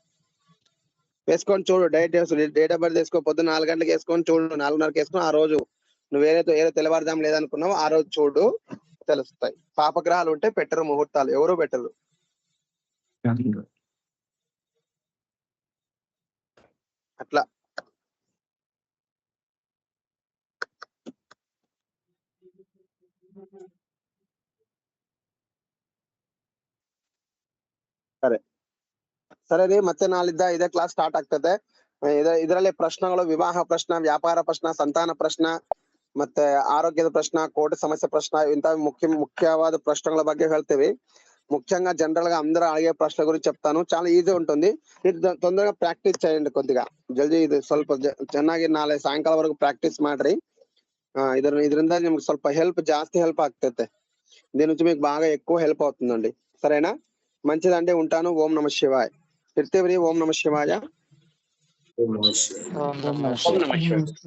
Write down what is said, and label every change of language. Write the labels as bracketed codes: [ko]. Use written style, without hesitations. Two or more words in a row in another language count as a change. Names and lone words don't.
[te] వేసుకొని చూడు, డేట్ ఆఫ్ బర్త్ వేసుకో, పొద్దున్న 4 గంటలకు వేసుకొని చూడు, 4:30కి వేసుకొని ఆ రోజు నువ్వు ఏదో తెల్లవారుదాం లేదనుకున్నావు ఆ రోజు చూడు, తెలుస్తాయి. పాపగ్రహాలు ఉంటే పెట్టరు ముహూర్తాలు, ఎవరు పెట్టరు. అట్లా. [kn] ಸರಿ ರೀ, ಮತ್ತೆ ನಾಳಿದ್ದ ಇದೇ ಕ್ಲಾಸ್ ಸ್ಟಾರ್ಟ್ ಆಗ್ತದೆ. ಇದರಲ್ಲಿ ಪ್ರಶ್ನೆಗಳು ವಿವಾಹ ಪ್ರಶ್ನೆ, ವ್ಯಾಪಾರ ಪ್ರಶ್ನೆ, ಸಂತಾನ ಪ್ರಶ್ನೆ, ಮತ್ತೆ ಆರೋಗ್ಯದ ಪ್ರಶ್ನೆ, ಕೋರ್ಟ್ ಸಮಸ್ಯೆ ಪ್ರಶ್ನೆ, ಇಂತ [te] ముఖ్యవాద ప్రశ్నల [kn] ಬಗ್ಗೆ ಹೇಳ್ತೀವಿ. [te] ముఖ్యంగా జనరల్ గా అందరూ అడిగే ప్రశ్న గురించి చెప్తాను. చాలా ఈజీ ఉంటుంది. ఇది తొందరగా ప్రాక్టీస్ చేయండి. కొద్దిగా జల్దీ ఇది [kn] ಸ್ವಲ್ಪ ಚೆನ್ನಾಗಿ ನಾಳೆ ಸಾಯಂಕಾಲ ವರೆಗೂ ಪ್ರಾಕ್ಟೀಸ್ ಮಾಡ್ರಿ. ಇದರಿಂದ ನಿಮ್ಗೆ ಸ್ವಲ್ಪ ಜಾಸ್ತಿ ಹೆಲ್ಪ್ ಆಗ್ತೈತೆ. [te] దీని నుంచి మీకు బాగా ఎక్కువ హెల్ప్ అవుతుందండి. సరేనా? మంచిదండి, ఉంటాను. [sa] ఓం నమ శివాయ. [te] ఇర్తేవ్రీ. [sa] ఓం నమ శివాయ. ఓం నమః శివాయ. ఓం నమః శివాయ.